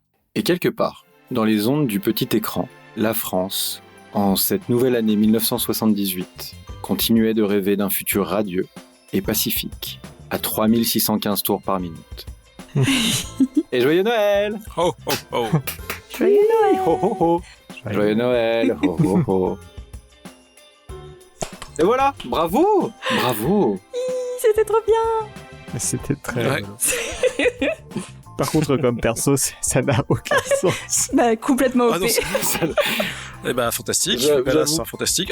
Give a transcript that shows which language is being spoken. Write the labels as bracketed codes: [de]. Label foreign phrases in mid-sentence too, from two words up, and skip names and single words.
[fr] Et quelque part, dans les ondes du petit écran, la France, en cette nouvelle année 1978, continuait de rêver d'un futur radieux et pacifique, à 3615 tours par minute. Et joyeux Noël! Oh, oh, oh! Joyeux Noël! Ho, ho, ho. Joyeux Noël! Ho, ho, ho. Et voilà! Bravo! Bravo! C'était trop bien! C'était très... Ouais. Par contre, comme perso, ça n'a aucun sens. Bah, complètement OP. Ah non, eh ben, fantastique. J'avoue. Là, c'est fantastique.